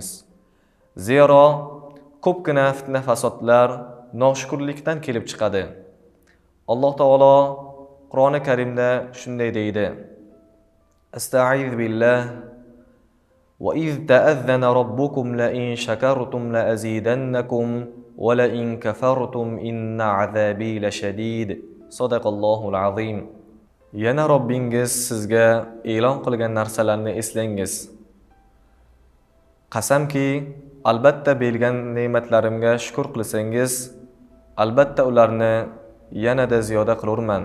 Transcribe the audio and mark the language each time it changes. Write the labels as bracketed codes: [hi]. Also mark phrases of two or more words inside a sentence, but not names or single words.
[uz] Zero ko'pgina fitna fasodlar noshukrlikdan kelib chiqadi. Alloh taolo Qur'oni Karimda shunday deydi: [ar] أستغفر الله وإذ تأذن ربكم لئن شكرتم لأزيدنكم ولئن كفرتم إن عذابي لشديد. صدق الله العظيم. [uz] Yana Robbingiz sizga e'lon qilgan narsalarni eslangiz. Qasamki, albatta bergan ne'matlarimga shukr qilsangiz, albatta ularni yanada ziyoda qilurman.